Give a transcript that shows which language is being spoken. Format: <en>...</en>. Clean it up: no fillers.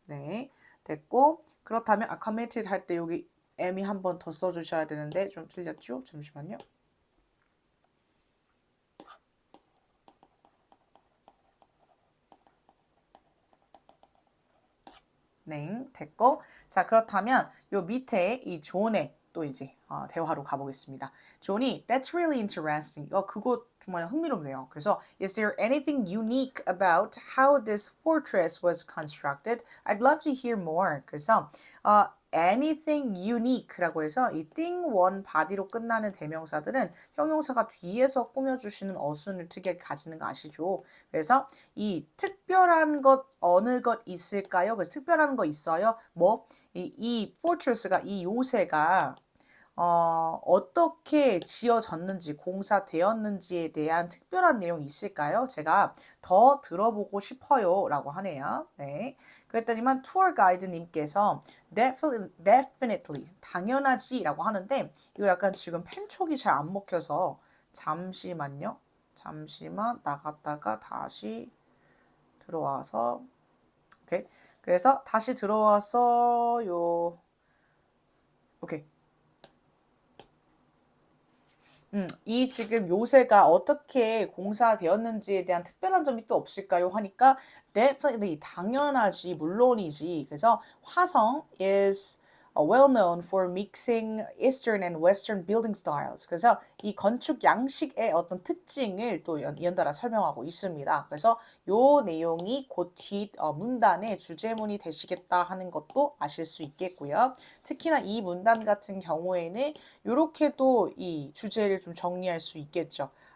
<ko>네 됐고 그렇다면 committed 할 때 여기 M이 한 번 더 써주셔야 되는데 좀 틀렸죠? 잠시만요. 네, 됐고. 자, 그렇다면 요 밑에 이 존의 또 이제 대화로 가보겠습니다.</ko> <en>존이 That's really interesting.</en> <ko>그거 정말 흥미롭네요. 그래서</ko> <en>Is there anything unique about how this fortress was constructed? I'd love to hear more.</en> <ko>그래서 anything unique라고 해서 이 thing, one, body로 끝나는 대명사들은 형용사가 뒤에서 꾸며주시는 어순을 특이하게 가지는 거 아시죠? 그래서 이 특별한 것 어느 것 있을까요? 그래서 특별한 거 있어요? 뭐? 이 fortress가 이 요새가 어떻게 지어졌는지, 공사되었는지에 대한 특별한 내용이 있을까요? 제가 더 들어보고 싶어요. 라고 하네요. 네. 그랬더니만 투어 가이드님께서 definitely, 당연하지 라고 하는데 이거 약간 지금 펜촉이 잘 안 먹혀서 잠시만요. 잠시만 나갔다가 다시 들어와서 오케이. 그래서 다시 들어와서 오케이. 이 지금 요새가 어떻게 공사되었는지에 대한 특별한 점이 또 없을까요? 하니까 definitely 당연하지 물론이지. 그래서</ko> <en>화성 is well known for mixing Eastern and Western building styles.</en> <ko>그래서 이 건축 양식의 어떤 특징을 또 연달아 설명하고 있습니다. 그래서 요 내용이 곧 뒷 문단의 주제문이 되시겠다 하는 것도 아실 수 있겠고요. 특히나 이 문단 같은 경우에는 이렇게도 이 주제를 좀 정리할 수 있겠죠.</ko>